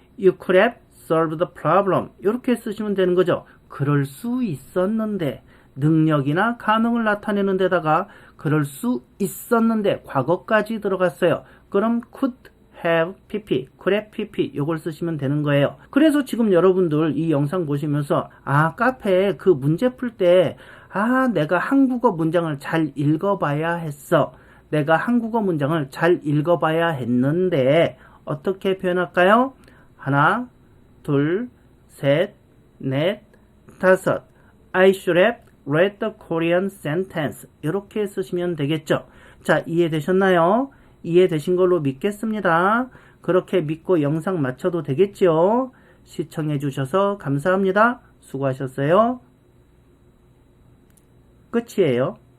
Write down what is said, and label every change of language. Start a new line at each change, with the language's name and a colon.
English: You could have solved the problem.
Korean: 이렇게 쓰시면 되는 거죠. 그럴 수 있었는데, 능력이나 가능을 나타내는 데다가 그럴 수 있었는데 과거까지 들어갔어요. 그럼 could have pp, could have pp 요걸 쓰시면 되는 거예요. 그래서 지금 여러분들 이 영상 보시면서 카페에 그 문제 풀 때 내가 한국어 문장을 잘 읽어봐야 했어. 내가 한국어 문장을 잘 읽어봐야 했는데 어떻게 표현할까요? 하나, 둘, 셋, 넷, 다섯.
English: I should have read the Korean sentence.
Korean: 이렇게 쓰시면 되겠죠. 자, 이해되셨나요? 이해되신 걸로 믿겠습니다. 그렇게 믿고 영상 마쳐도 되겠죠? 시청해 주셔서 감사합니다. 수고하셨어요. 끝이에요.